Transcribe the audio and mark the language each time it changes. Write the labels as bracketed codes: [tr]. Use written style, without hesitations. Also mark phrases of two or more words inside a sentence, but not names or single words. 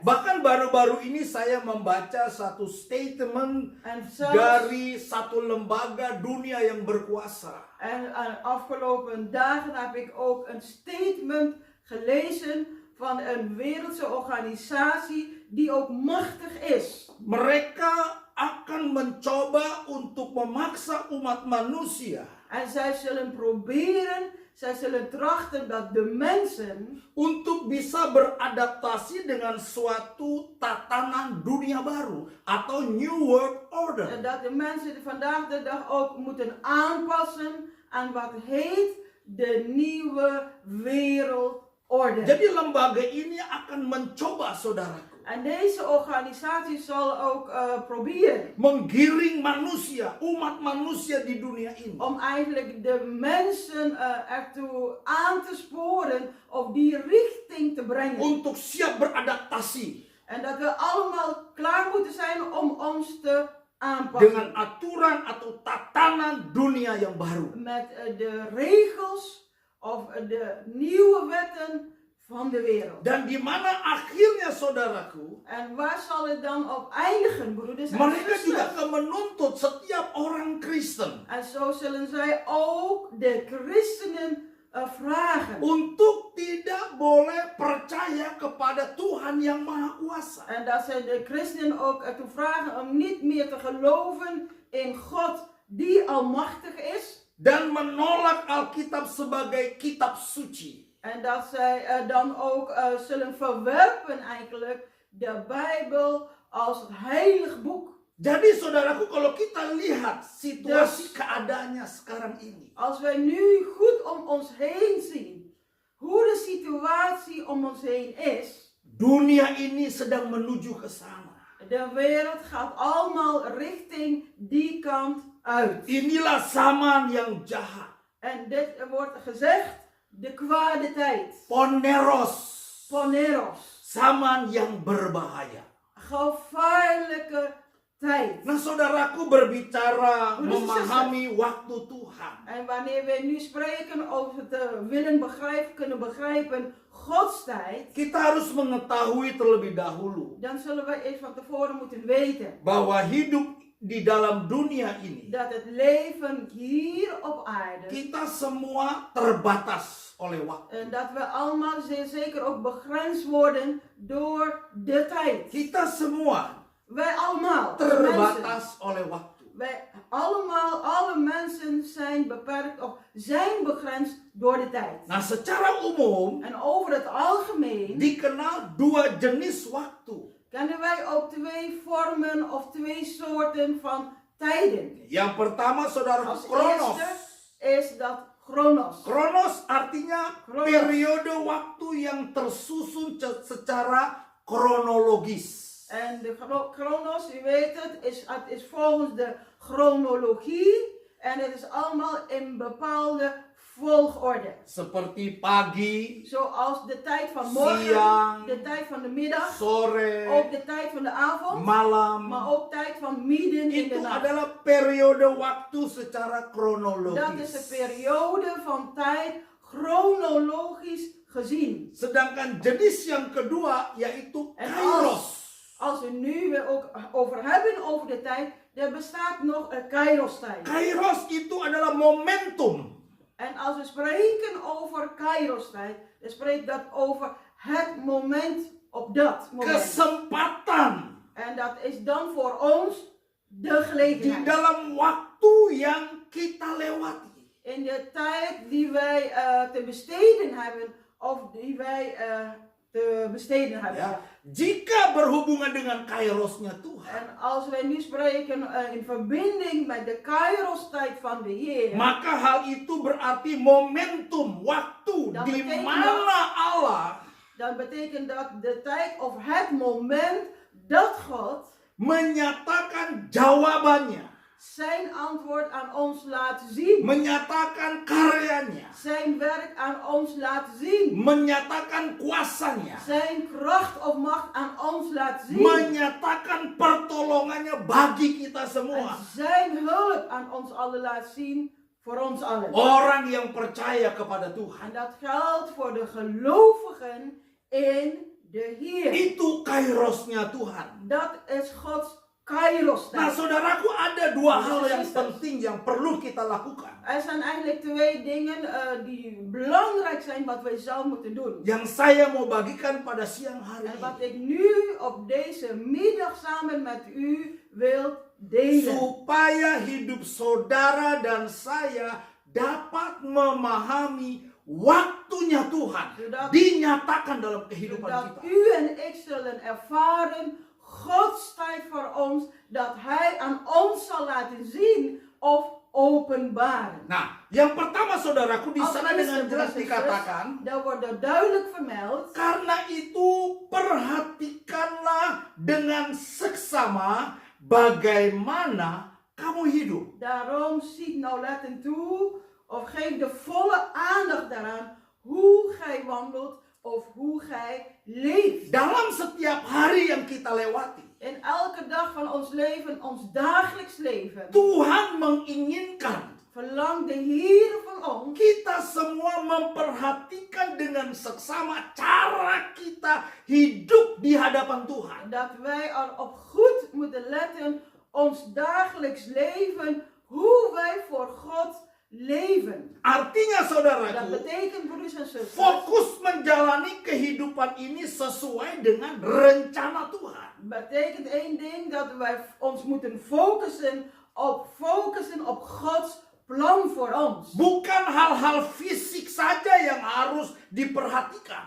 [id] Bahkan baru-baru ini saya membaca satu statement [nl] En zelfs [id] dari satu lembaga dunia yang berkuasa. [nl] en afgelopen dagen heb ik ook een statement gelezen van een wereldse organisatie die ook machtig is. [id] Mereka akan mencoba untuk memaksa umat manusia [nl] En zij zullen proberen, zij zullen trachten dat de mensen [id] untuk bisa beradaptasi dengan suatu tatanan dunia baru atau [en] New World Order. [nl] dat de mensen vandaag de dag ook moeten aanpassen aan wat heet de nieuwe wereldorde. [id] Jadi lembaga ini akan mencoba, saudaraku, [nl] En deze organisatie zal ook proberen [id] menggiring manusia, umat manusia di dunia ini [nl] om eigenlijk de mensen ertoe aan te sporen of die richting te brengen. [id] untuk siap beradaptasi [nl] En dat we allemaal klaar moeten zijn om ons te [id] dengan [nl] aanpassen. [id] aturan atau tatanan dunia yang baru. [nl] Met de regels of de nieuwe wetten van de wereld. [id] Dan di mana akhirnya, saudaraku, [nl] En waar zal het dan op eindigen, broeders en [id] mereka juga [nl] zusters? [id] akan menuntut setiap orang Kristen [nl] En zo zullen zij ook de christenen vragen. [id] untuk tidak boleh percaya kepada Tuhan yang Maha Kuasa. [nl] En dat zij de christenen ook ertoe vragen om niet meer te geloven in God die almachtig is. [id] Dan menolak Alkitab sebagai kitab suci. [nl] En dat zij dan ook zullen verwerpen eigenlijk de Bijbel als het heilig boek. [id] Jadi saudaraku, kalau kita lihat situasi [nl] Dus- [id] keadaannya sekarang ini, [nl] Als wij nu goed om ons heen zien hoe de situatie om ons heen is. [id] dunia ini sedang menuju ke sana. [nl] De wereld gaat allemaal richting die kant uit. [id] Inilah zaman yang jahat. [nl] En dit wordt gezegd, de kwade tijd. [id] Poneros. Zaman yang berbahaya. [nl] Gevaarlijke tijd. [id] Nah, saudaraku, berbicara [nl] Broeders en [id] memahami waktu Tuhan. [nl] En wanneer we nu spreken over het willen begrijpen, kunnen begrijpen Gods tijd, [id] Kita harus mengetahui terlebih dahulu [nl] dan zullen we eerst van tevoren moeten weten [id] bahwa hidup di dalam dunia ini, [nl] dat het leven hier op aarde, [id] kita semua terbatas oleh waktu. [nl] en dat we allemaal zeer zeker ook begrensd worden door de tijd. [id] Kita semua [nl] Wij allemaal, als mensen, [id] terbatas oleh waktu. [nl] wij allemaal, alle mensen zijn beperkt of zijn begrensd door de tijd. [id] Nah, secara umum [nl] En over het algemeen [id] dikenal dua jenis waktu. [nl] kennen wij ook twee vormen of twee soorten van tijden. [id] Yang pertama, saudara, [nl] Als [id] kronos. [nl] eerste is dat chronos. [id] Kronos artinya [nl] Kronos. [id] periode waktu yang tersusun secara kronologis. [nl] En de chronos, u weet het is volgens de chronologie en het is allemaal in bepaalde volgorde. [id] Seperti pagi, [nl] Zoals de tijd van morgen, [id] siang, [nl] de tijd van de middag, [id] sore, [nl] ook de tijd van de avond, [id] malam. [nl] maar ook tijd van midden in de [id] Itu [nl] nacht. [id] adalah periode waktu secara [nl] Dat is [id] kronologis. [nl] een periode van tijd chronologisch gezien. [id] Sedangkan jenis yang kedua yaitu [nl] En [id] kairos. [nl] als we nu weer ook over hebben over de tijd, er bestaat nog een kairos-tijd. [id] Kairos itu adalah momentum. [nl] En als we spreken over kairos-tijd, dan spreekt dat over het moment op dat moment. [id] Kesempatan [nl] En dat is dan voor ons de [id] di [nl] gelegenheid. [id] dalam waktu yang kita lewati. [nl] In de tijd die wij te besteden hebben, of die wij te besteden hebben. [id] Ya, jika berhubungan dengan kairosnya Tuhan, [nl] En als wij nu spreken in verbinding met de kairos-tijd van de Heer, [id] maka hal itu berarti momentum waktu [nl] Dan [id] di [nl] betekent [id] mana Allah [nl] dan betekent dat de tijd of het moment dat God [id] menyatakan jawabannya, [nl] zijn antwoord aan ons laat zien, [id] menyatakan karyanya, [nl] zijn werk aan ons laat zien, [id] menyatakan kuasanya, [nl] zijn kracht of macht aan ons laat zien, [id] menyatakan pertolongannya bagi kita [nl] en [id] semua. [nl] zijn hulp aan ons allen laat zien, voor ons allen. [id] Orang yang percaya kepada Tuhan. [nl] En dat geldt voor de gelovigen in de Heer. [id] Itu kairosnya Tuhan. [nl] Dat is Gods kairos. [id] Nah, saudaraku, ada dua hal yang [nl] Precies. [id] penting yang perlu kita lakukan. [nl] Er zijn eigenlijk twee dingen die belangrijk zijn wat wij zouden moeten doen. [id] Yang saya mau bagikan pada siang hari [nl] En [id] ini. [nl] wat ik nu op deze middag samen met u wil delen. [id] Supaya hidup saudara dan saya dapat memahami waktunya Tuhan [nl] Zodat- [id] dinyatakan dalam kehidupan [nl] Zodat [id] kita. [nl] u en ik zullen ervaren Gods tijd voor ons, dat Hij aan ons zal laten zien of openbaren. [id] Nah, yang pertama saudaraku di [nl] Als [id] sana [nl] eerste, [id] dengan jelas [nl] broeders en [id] dikatakan, [nl] zusters, daar wordt er duidelijk vermeld. [id] karena itu perhatikanlah dengan seksama bagaimana kamu hidup. [nl] Daarom ziet nauwlettend toe of geef de volle aandacht daaraan hoe gij wandelt of hoe gij leeft. [id] Dalam setiap hari yang kita lewati, [nl] In elke dag van ons leven, ons dagelijks leven, [id] Tuhan menginginkan [nl] verlangt de Heer van ons [id] kita semua memperhatikan dengan seksama cara kita hidup di hadapan Tuhan. [nl] dat wij erop goed moeten letten, ons dagelijks leven, hoe wij voor God leven. [id] Artinya [nl] Dat [id] saudaraku, [nl] betekent, broeders en zusters, [id] fokus menjalani kehidupan ini sesuai dengan rencana Tuhan. [nl] betekent één ding, dat wij ons moeten focussen op Gods plan voor ons. [id] Bukan hal-hal fisik saja yang harus diperhatikan.